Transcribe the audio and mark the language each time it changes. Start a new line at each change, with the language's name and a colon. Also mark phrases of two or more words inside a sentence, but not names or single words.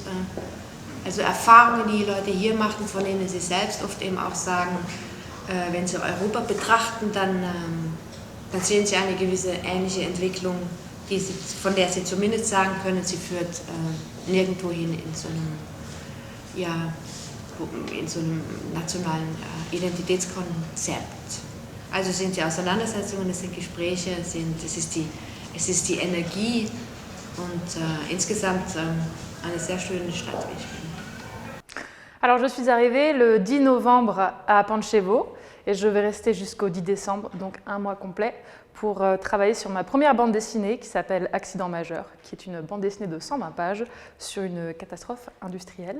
German: Also Erfahrungen, die Leute hier machen, von denen sie selbst oft eben auch sagen, wenn sie Europa betrachten, dann sehen sie eine gewisse ähnliche Entwicklung, von der sie zumindest sagen können, sie führt nirgendwo hin in so einem nationalen Identitätskonzept. Also sind die Auseinandersetzungen, es sind Gespräche, es ist die Energie und insgesamt eine sehr schöne Stadt, wie ich finde.
French: Alors je suis arrivée le 10 novembre à Pančevo et je vais rester jusqu'au 10 décembre, donc un mois complet, pour travailler sur ma première bande dessinée qui s'appelle Accident majeur, qui est une bande dessinée de 120 pages sur une catastrophe industrielle.